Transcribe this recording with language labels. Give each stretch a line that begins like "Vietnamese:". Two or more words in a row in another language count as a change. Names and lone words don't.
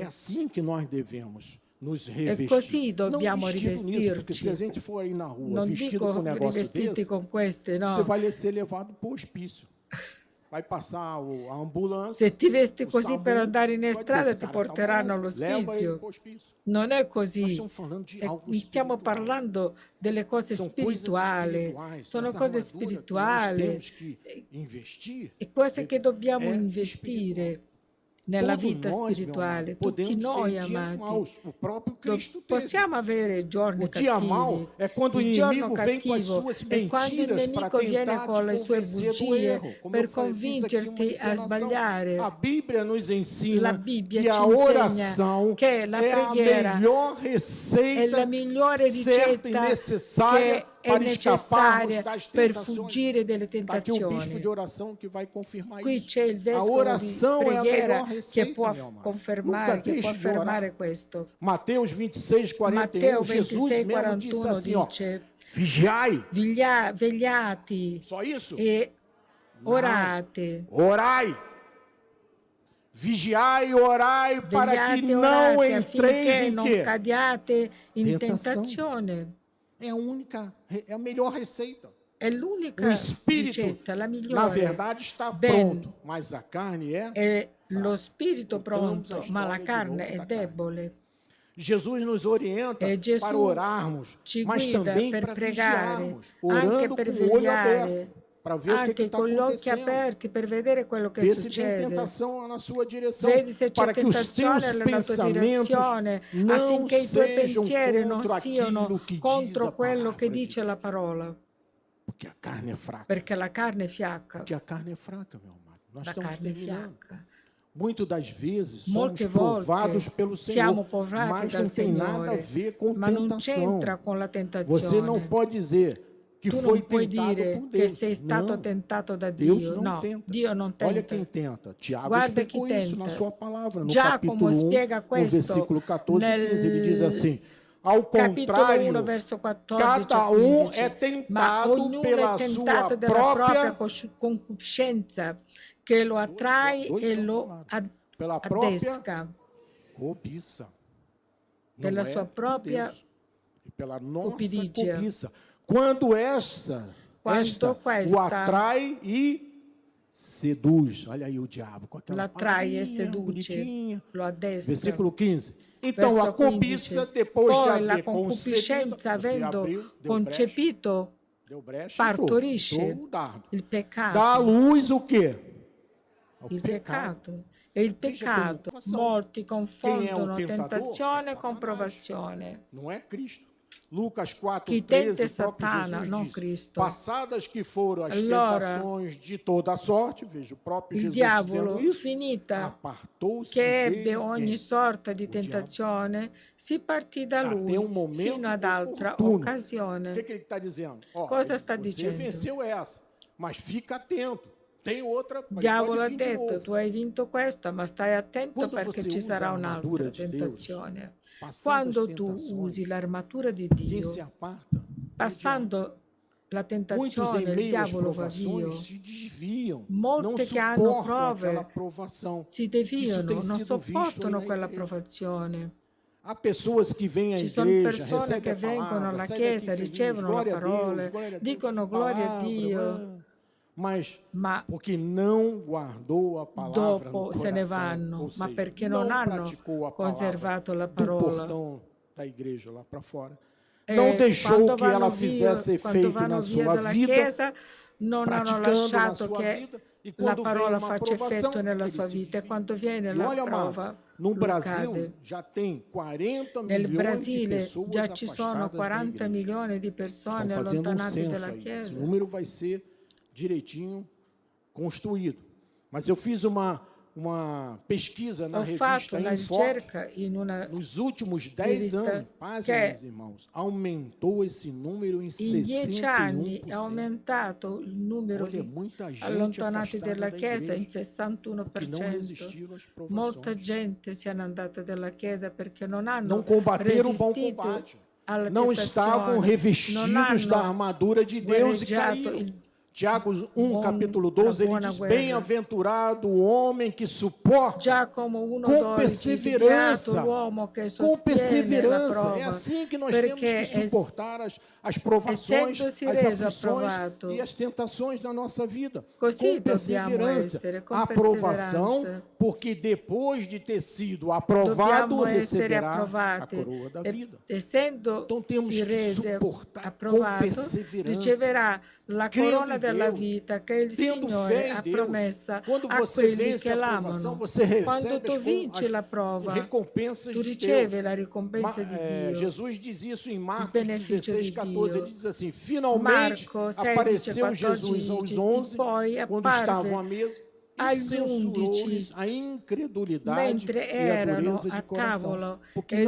Portuguese: É assim que nós devemos nos revestir.
Italian: E così dobbiamo
Portuguese: não vestido nisso, porque se a
Italian: rivestirci.
Portuguese: gente for aí na rua
Italian: Non
Portuguese: vestido
Italian: dico
Portuguese: com um negócio
Italian: rivestiti
Portuguese: desse,
Italian: con queste, no.
Portuguese: você vai ser levado para o hospício. Vai passar a ambulância.
Italian: Se ti vesti
Portuguese: o
Italian: così
Portuguese: SAMU,
Italian: per andare in
Portuguese: vai dizer,
Italian: strada
Portuguese: esse
Italian: ti
Portuguese: cara
Italian: porteranno
Portuguese: tá maluco, leva ele
Italian: all'ospizio.
Portuguese: pro hospício.
Italian: Non è
Portuguese: Nós
Italian: così.
Portuguese: estamos falando de algo
Italian: Stiamo
Portuguese: espiritual.
Italian: parlando delle cose
Portuguese: São
Italian: spirituali.
Portuguese: coisas
Italian: Sono
Portuguese: essa
Italian: cose
Portuguese: armadura
Italian: spirituali
Portuguese: que nós temos que investir.
Italian: e cose che dobbiamo è investire nella
Portuguese: Todos
Italian: vita
Portuguese: nós,
Italian: spirituale.
Portuguese: meu amado,
Italian: Tutti
Portuguese: podemos
Italian: noi,
Portuguese: ter dias
Italian: amati.
Portuguese: maus. O próprio Cristo teve.
Italian: Possiamo avere giorni
Portuguese: O dia
Italian: cattivi.
Portuguese: mau é quando o
Italian: Il giorno
Portuguese: inimigo vem com as
Italian: cattivo
Portuguese: suas
Italian: è quando il
Portuguese: mentiras para
Italian: nemico viene
Portuguese: tentar
Italian: con le
Portuguese: te
Italian: sue
Portuguese: convencer do
Italian: bugie
Portuguese: erro. Como
Italian: per
Portuguese: eu falei, fiz aqui uma
Italian: convincerti a
Portuguese: encenação.
Italian: sbagliare.
Portuguese: A Bíblia nos ensina
Italian: La Bibbia
Portuguese: que
Italian: ci
Portuguese: a oração
Italian: insegna che la
Portuguese: é a
Italian: preghiera
Portuguese: melhor
Italian: è
Portuguese: receita
Italian: la migliore
Portuguese: certa e
Italian: ricetta
Portuguese: necessária
Italian: che è
Portuguese: para escaparmos
Italian: necessaria
Portuguese: das
Italian: per
Portuguese: tentações.
Italian: fuggire delle
Portuguese: Está aqui o bispo
Italian: tentazioni.
Portuguese: de oração que vai confirmar
Italian: Qui
Portuguese: isso.
Italian: c'è il
Portuguese: A
Italian: vescovo
Portuguese: oração
Italian: di
Portuguese: é a
Italian: preghiera
Portuguese: melhor
Italian: che
Portuguese: receita,
Italian: può
Portuguese: meu amado.
Italian: confermare,
Portuguese: Nunca
Italian: che può
Portuguese: deixe de orar.
Italian: affermare questo.
Portuguese: Mateus 26:41,
Italian: Matteo
Portuguese: Jesus
Italian: 26,
Portuguese: mesmo disse
Italian: 41
Portuguese: assim, ó,
Italian: dice:
Portuguese: vigiai.
Italian: vegliate
Portuguese: Só isso?
Italian: e orate.
Portuguese: Orai. Vigiai e orai para que
Italian: Vegliate e
Portuguese: não
Italian: orate
Portuguese: entreis
Italian: affinché
Portuguese: em
Italian: non
Portuguese: quê?
Italian: cadiate in
Portuguese: Tentação.
Italian: tentazione.
Portuguese: É a melhor receita.
Italian: È l'unica
Portuguese: O espírito,
Italian: ricetta, la
Portuguese: na
Italian: migliore.
Portuguese: verdade, está
Italian: Ben,
Portuguese: pronto, mas a carne é.
Italian: È lo spirito
Portuguese: Voltamos
Italian: pronto,
Portuguese: à
Italian: ma la
Portuguese: história de
Italian: carne
Portuguese: novo
Italian: è
Portuguese: da carne.
Italian: debole.
Portuguese: Jesus nos orienta
Italian: Gesù
Portuguese: para orarmos,
Italian: ci
Portuguese: mas
Italian: guida
Portuguese: também
Italian: per
Portuguese: para
Italian: pregare,
Portuguese: vigiarmos,
Italian: anche
Portuguese: orando
Italian: per
Portuguese: com o olho
Italian: vegliare,
Portuguese: aberto, para ver o que
Italian: anche
Portuguese: está
Italian: con gli occhi
Portuguese: acontecendo.
Italian: aperti per vedere quello che
Portuguese: Vê se tem
Italian: succede.
Portuguese: tentação na sua direção,
Italian: Vedi se c'è
Portuguese: para que os
Italian: tentazione
Portuguese: teus
Italian: nella tua
Portuguese: pensamentos
Italian: direzione,
Portuguese: não
Italian: affinché i tuoi
Portuguese: sejam
Italian: pensieri non
Portuguese: contra
Italian: siano
Portuguese: aquilo que diz
Italian: contro
Portuguese: a
Italian: quello che
Portuguese: palavra de
Italian: dice la
Portuguese: Deus.
Italian: parola,
Portuguese: Porque a carne é fraca.
Italian: perché la carne è fiacca.
Portuguese: Porque a carne é fraca, meu amado. Nós
Italian: La
Portuguese: estamos
Italian: carne è
Portuguese: terminando.
Italian: fiacca.
Portuguese: Muitas das vezes somos
Italian: Molte volte
Portuguese: provados pelo
Italian: siamo
Portuguese: Senhor,
Italian: provati
Portuguese: mas
Italian: dal
Portuguese: não tem nada a
Italian: Signore,
Portuguese: ver com
Italian: ma non
Portuguese: tentação.
Italian: c'entra con la
Portuguese: Você não
Italian: tentazione.
Portuguese: pode dizer que que
Italian: tu
Portuguese: foi
Italian: non puoi
Portuguese: tentado
Italian: dire
Portuguese: por
Italian: che
Portuguese: Deus.
Italian: sei stato
Portuguese: Não,
Italian: tentato da
Portuguese: Deus
Italian: Dio.
Portuguese: não
Italian: No,
Portuguese: tenta.
Italian: Dio non
Portuguese: Olha
Italian: tenta.
Portuguese: quem tenta. Tiago
Italian: Guarda
Portuguese: explicou
Italian: chi
Portuguese: isso na
Italian: tenta.
Portuguese: sua palavra. No
Italian: Giacomo
Portuguese: capítulo 1,
Italian: spiega
Portuguese: no
Italian: questo
Portuguese: versículo 14 e 15, ele diz
Italian: nel
Portuguese: assim: ao
Italian: capitolo 1,
Portuguese: contrário,
Italian: verso 14
Portuguese: cada
Italian: e 15.
Portuguese: é
Italian: Ma
Portuguese: tentado
Italian: ognuno è
Portuguese: pela sua
Italian: tentato dalla propria
Portuguese: própria
Italian: concupiscenza che lo attrae
Portuguese: dois
Italian: e
Portuguese: são
Italian: lo
Portuguese: falados. Pela própria
Italian: addesca.
Portuguese: cobiça.
Italian: Per
Portuguese: Não
Italian: la
Portuguese: é
Italian: sua
Portuguese: de
Italian: propria
Portuguese: Deus. E pela nossa
Italian: cupidigia.
Portuguese: cobiça. Quando esta o
Italian: questa
Portuguese: atrai e seduz. Olha aí o diabo com aquela
Italian: l'attrae e
Portuguese: palavrinha
Italian: seduce,
Portuguese: bonitinha.
Italian: lo addesca.
Portuguese: Versículo 15. Então
Italian: Verso
Portuguese: a cobiça,
Italian: 15.
Portuguese: depois de
Italian: Poi la
Portuguese: haver concebido,
Italian: concupiscenza,
Portuguese: você
Italian: avendo
Portuguese: abriu,
Italian: concepito,
Portuguese: deu brecha,
Italian: partorisce
Portuguese: entrou o dardo.
Italian: il peccato.
Portuguese: Dá à luz o quê?
Italian: Il peccato. E il peccato. Molti confondono tentazione con provazione.
Portuguese: Não é Cristo. Lucas 4,
Italian: Chi
Portuguese: 13,
Italian: tenta
Portuguese: o próprio
Italian: Satana,
Portuguese: Jesus
Italian: non
Portuguese: diz,
Italian: Cristo.
Portuguese: passadas que foram as
Italian: Allora,
Portuguese: tentações de toda sorte, veja o próprio
Italian: Il
Portuguese: Jesus
Italian: diavolo,
Portuguese: dizendo isso,
Italian: finita
Portuguese: apartou-se
Italian: che ebbe
Portuguese: dele
Italian: ogni
Portuguese: quem?
Italian: sorta di tentazione, si partì da lui
Portuguese: Até um momento
Italian: fino ad altra
Portuguese: oportuno. O
Italian: occasione.
Portuguese: que ele está dizendo? Ó,
Italian: Cosa sta
Portuguese: você
Italian: dicendo?
Portuguese: venceu essa, mas fica atento. Tem outra,
Italian: Il diavolo ha
Portuguese: pode vir de
Italian: detto,
Portuguese: novo.
Italian: tu hai vinto questa, ma stai attento
Portuguese: Quando
Italian: perché
Portuguese: você
Italian: ci
Portuguese: usa
Italian: sarà
Portuguese: a armadura
Italian: un'altra
Portuguese: de Deus,
Italian: tentazione.
Portuguese: passando
Italian: Quando
Portuguese: as
Italian: tu
Portuguese: tentações,
Italian: usi l'armatura di
Portuguese: quem
Italian: Dio,
Portuguese: se aparta? É o diabo.
Italian: passando la
Portuguese: Muitos em
Italian: tentazione, il
Portuguese: meio às
Italian: diavolo va via.
Portuguese: provações se desviam, não
Italian: Molte che hanno
Portuguese: suportam aquela
Italian: prove
Portuguese: provação.
Italian: si
Portuguese: Isso
Italian: deviano,
Portuguese: tem
Italian: non
Portuguese: sido visto aí
Italian: sopportano
Portuguese: na
Italian: quella
Portuguese: igreja.
Italian: provazione.
Portuguese: Há pessoas que vêm à
Italian: Ci sono
Portuguese: igreja,
Italian: persone
Portuguese: recebem
Italian: che
Portuguese: a
Italian: vengono
Portuguese: palavra,
Italian: alla
Portuguese: saem daqui
Italian: chiesa,
Portuguese: feliz,
Italian: ricevono le
Portuguese: glória a
Italian: parole,
Portuguese: Deus,
Italian: dicono
Portuguese: que
Italian: gloria a
Portuguese: palavra,
Italian: Dio,
Portuguese: mas
Italian: ma
Portuguese: porque não guardou a palavra no
Italian: dopo se ne
Portuguese: coração,
Italian: vanno,
Portuguese: ou
Italian: ma
Portuguese: seja,
Italian: perché
Portuguese: não
Italian: non hanno
Portuguese: praticou a palavra
Italian: conservato la
Portuguese: do
Italian: parola.
Portuguese: portão da igreja lá para fora.
Italian: E
Portuguese: Não deixou
Italian: quando
Portuguese: que ela
Italian: vanno
Portuguese: fizesse
Italian: via, quando
Portuguese: efeito
Italian: vanno
Portuguese: na
Italian: via
Portuguese: sua
Italian: dalla
Portuguese: vida,
Italian: chiesa, non hanno
Portuguese: praticando na
Italian: lasciato
Portuguese: sua
Italian: che
Portuguese: vida, e
Italian: la
Portuguese: quando vem
Italian: parola
Portuguese: uma
Italian: faccia
Portuguese: provação,
Italian: effetto nella
Portuguese: ele
Italian: sua
Portuguese: se
Italian: vita e
Portuguese: desvia.
Italian: quando viene
Portuguese: E
Italian: la
Portuguese: olha,
Italian: prova,
Portuguese: amado, no
Italian: lo
Portuguese: Brasil
Italian: cade.
Portuguese: já tem 40
Italian: Nel
Portuguese: milhões de
Italian: Brasile
Portuguese: pessoas
Italian: già ci sono
Portuguese: afastadas da
Italian: 40
Portuguese: igreja.
Italian: milioni di
Portuguese: Estão
Italian: persone
Portuguese: fazendo
Italian: allontanate
Portuguese: censo
Italian: dalla
Portuguese: aí. Esse
Italian: Chiesa.
Portuguese: número vai ser direitinho construído. Mas eu fiz uma pesquisa na
Italian: Ho fatto
Portuguese: revista
Italian: una
Portuguese: Enfoque.
Italian: ricerca in una
Portuguese: Nos últimos 10
Italian: rivista
Portuguese: anos, pasmem,
Italian: che
Portuguese: meus irmãos, aumentou esse número em
Italian: in 10 anni è
Portuguese: 61%.
Italian: aumentato il numero
Portuguese: Olha,
Italian: di
Portuguese: muita gente
Italian: allontanati
Portuguese: afastada
Italian: della
Portuguese: da
Italian: Chiesa in
Portuguese: igreja, porque não
Italian: 61%.
Portuguese: resistiram às
Italian: Molta
Portuguese: provações.
Italian: gente se è andata dalla Chiesa perché non hanno
Portuguese: Não combateram o bom
Italian: resistito
Portuguese: combate.
Italian: alla
Portuguese: Não estavam
Italian: tentazione, non
Portuguese: revestidos da
Italian: hanno
Portuguese: armadura de Deus e
Italian: guerreggiato
Portuguese: caíram.
Italian: il
Portuguese: Tiago 1,
Italian: bom-
Portuguese: capítulo
Italian: a
Portuguese: 12, ele
Italian: buona
Portuguese: diz:
Italian: guerra.
Portuguese: bem-aventurado o homem que suporta
Italian: Giacomo
Portuguese: com
Italian: 1,12
Portuguese: perseverança.
Italian: beato l'uomo che
Portuguese: Com
Italian: sostiene la
Portuguese: perseverança.
Italian: prova,
Portuguese: É assim que nós temos
Italian: perché
Portuguese: que suportar as provações,
Italian: essendosi
Portuguese: as
Italian: reso
Portuguese: aflições
Italian: approvato,
Portuguese: e as tentações da nossa vida.
Italian: così
Portuguese: Com
Italian: dobbiamo
Portuguese: perseverança.
Italian: essere, com
Portuguese: Aprovação,
Italian: perseveranza.
Portuguese: porque depois de ter sido aprovado,
Italian: Dobbiamo essere
Portuguese: receberá a
Italian: approvati.
Portuguese: coroa da vida.
Italian: Essendo
Portuguese: Então temos
Italian: si
Portuguese: que
Italian: rese
Portuguese: suportar com
Italian: approvato,
Portuguese: perseverança.
Italian: riceverà la
Portuguese: Crendo
Italian: corona
Portuguese: em
Italian: della
Portuguese: Deus,
Italian: vita che il
Portuguese: tendo
Italian: Signore
Portuguese: fé em
Italian: ha
Portuguese: Deus.
Italian: promessa
Portuguese: Quando
Italian: a
Portuguese: você
Italian: quelli
Portuguese: vence
Italian: che
Portuguese: a provação,
Italian: l'amano.
Portuguese: você recebe
Italian: Quando tu vinci la prova,
Portuguese: recompensas
Italian: tu
Portuguese: de
Italian: ricevi
Portuguese: Deus.
Italian: la ricompensa di Dio.
Portuguese: Jesus diz isso em Marcos benefício 16, de 14.
Italian: Dio.
Portuguese: Ele diz assim: finalmente
Italian: Marco 16,
Portuguese: apareceu Jesus
Italian: 14,
Portuguese: aos
Italian: e
Portuguese: 11,
Italian: poi
Portuguese: quando
Italian: apparve
Portuguese: estavam à mesa, e
Italian: agli
Portuguese: censurou-lhes
Italian: 11,
Portuguese: a incredulidade
Italian: mentre
Portuguese: e a
Italian: erano
Portuguese: dureza
Italian: a
Portuguese: de coração,
Italian: tavolo,
Portuguese: porque
Italian: e